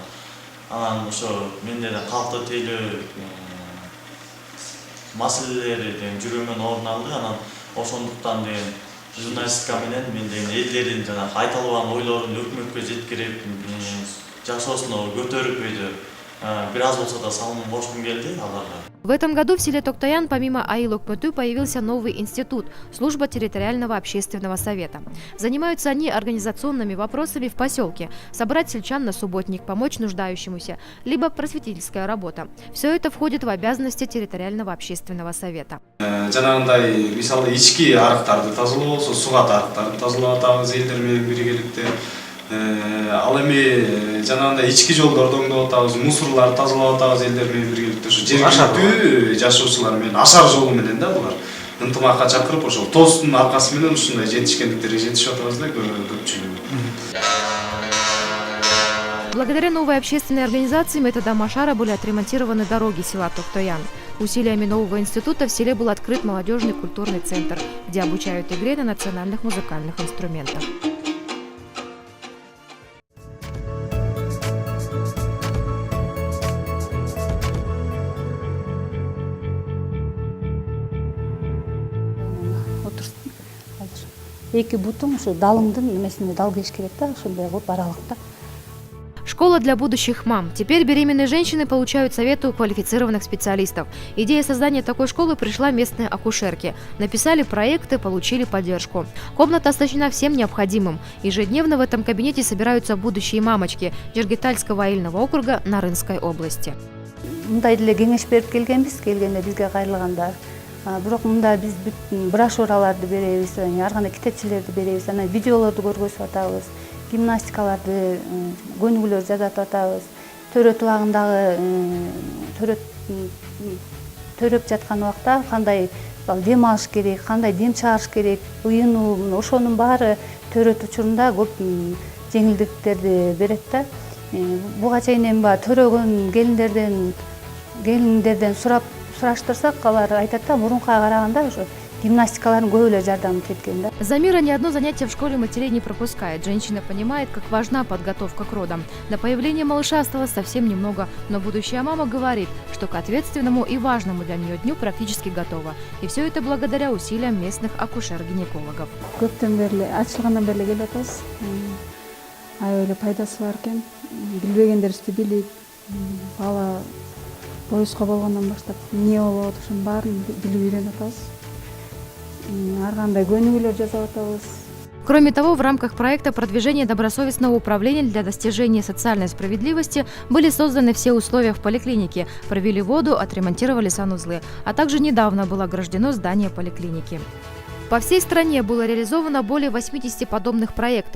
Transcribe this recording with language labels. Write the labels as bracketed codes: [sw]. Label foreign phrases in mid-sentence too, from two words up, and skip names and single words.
[ky] Анан ошо менден калкты тейлөө маселелери жүрүүмөн орун алды. Анан ошондуктан журналистика менен мен элдердин жанагы айта албаган ойлорун өкмөткө жеткирип, жашоосуна көтөрүп бир аз болсо да салымын кошкум келди аларга. [ru] В этом году в селе Токтаян помимо Айыл Окмөтү появился новый институт – служба территориального общественного совета. Занимаются они организационными вопросами в поселке – собрать сельчан на субботник, помочь нуждающемуся, либо просветительская работа. Все это входит в обязанности территориального общественного совета. [ky] Жанагындай мисалы ички арыктарды тазалоо болсо, сугат арыктарды тазалап атабыз элдер менен биргеликте. Ал эми жанагындай ички жолдорду оңдоп атабыз, мусорларды тазалап атабыз элдер менен биргеликте. Ошо жергиликтүү жашоочулар менен ашар жолу менен да булар ынтымакка чакырып, ошол тостун аркасы менен ушундай жетишкендиктерге жетишип атабыз да көпчүлүгү. [ru] Благодаря новой общественной организации методом Ашара были отремонтированы дороги села Токтаян. Усилиями нового института в селе был открыт молодежный культурный центр, где обучают игре на национальных музыкальных инструментах. [ky] Эки бутун ушу далыңдын немесине дал кеш керек да, ошондой кылып аралыкта. [ru] Школа для будущих мам. Теперь беременные женщины получают советы у квалифицированных специалистов. Идея создания такой школы пришла местные акушерки. Написали проекты, получили поддержку. Комната оснащена всем необходимым. Ежедневно в этом кабинете собираются будущие мамочки Жергетальского айылного округа Нарынской области. [ky] Мындай деле кеңеш берип келгенбиз, келгенде бизге кайрылганда. Бирок мында биз брошюраларды беребиз, ар кандай китепчелерди беребиз, анан видеолорду көргөзүп атабыз, гимнастикаларды көнүгүүлөр жасатып атабыз. Төрөт убагындагы төрөп жаткан убакта кандай дем алыш керек, кандай дем чыгарыш керек, ыйынуу, ошонун баары төрөт учурунда көп жеңилдиктерди берет да. Буга чейин эми төрөгөн келиндерден сураштырсак, алар айтат да, мурункуга караганда ошо гимнастикалардын көп эле жардамы кеткен да. [ru] Замира ни одно занятие в школе матерей не пропускает. Женщина понимает, как важна подготовка к родам. До появления малыша осталось совсем немного, но будущая мама говорит, что к ответственному и важному для нее дню практически готова. И все это благодаря усилиям местных акушер-гинекологов. [ky] Көптөн бери ачылгандан бери келип атабыз. Аябай пайдасы бар экен. Билбегендерибизди билип, бала поюзга болгондон баштап эмне болот, ошонун баарын билип үйрөнүп атабыз. Ар кандай көнүгүүлөр жасап атабыз. [ru] Кроме того, в рамках проекта продвижения добросовестного управления для достижения социальной справедливости были созданы все условия в поликлинике, провели воду, отремонтировали санузлы, а также недавно было ограждено здание поликлиники. По всей стране было реализовано более 80 подобных проектов.